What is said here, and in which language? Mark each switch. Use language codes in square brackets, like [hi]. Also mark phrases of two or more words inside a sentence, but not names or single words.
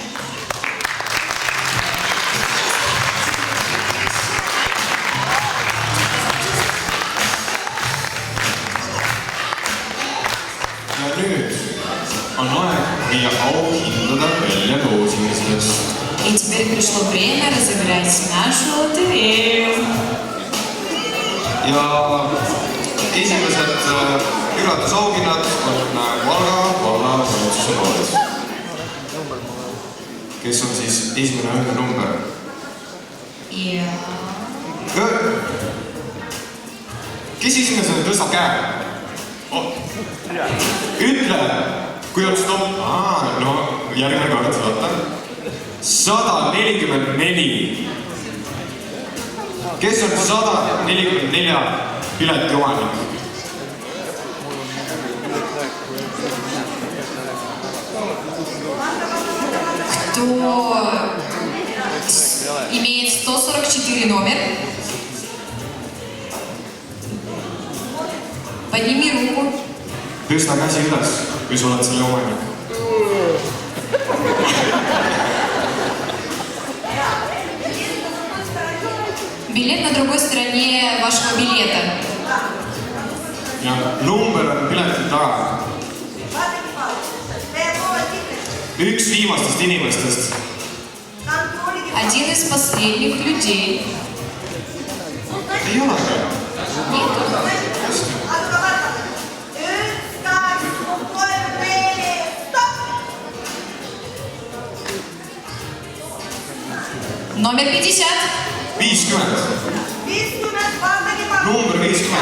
[et] Ja nüüd on aeg viia auhindade välja loosimisest. [ru] И теперь пришло время разыграть нашу лотерею. [et] Ja esimesed üllatusauhinnad on Valga vallavalitsuse poolt. Kes on siis esimene number? Ja... Kes esimesena tõstab käe? Ütle, kui on stopp. No, järgmine kord, vaata. 144. Kes on 144 pileti omanik? [ru] Кто имеет 144 номер? Подними руку. [et] Tõsta käsi üles, kui sa oled selle omanik. [ru] Билет на другой стороне вашего билета. [et] Ja number on pileti taga. Üks viimastest inimestest. [ru] Один из последних людей. [et] Ei ole ka. [ru] Номер 50. [et] 50. Number 50.